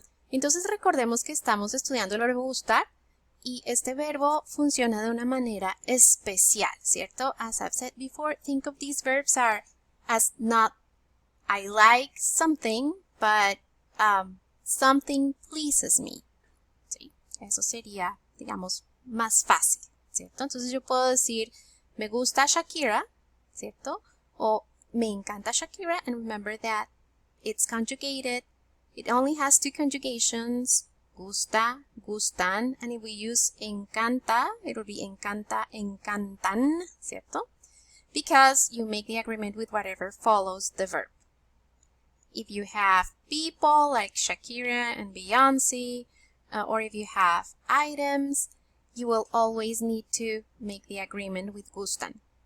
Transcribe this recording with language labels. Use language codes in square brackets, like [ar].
[es] Entonces recordemos que estamos estudiando el verbo gustar y este verbo funciona de una manera especial, ¿cierto? [en] As I've said before, think of these verbs as not I like something, but something pleases me. [es] ¿Sí? Eso sería, digamos, más fácil, ¿cierto? Entonces yo puedo decir, me gusta Shakira, ¿cierto? O me encanta Shakira, [en] and remember that it's conjugated. It only has two conjugations, gusta, gustan, and if we use encanta, it will be encanta, encantan, ¿cierto? Because you make the agreement with whatever follows the verb. If you have people like Shakira and Beyonce, or if you have items, you will always need to make the agreement with gustan.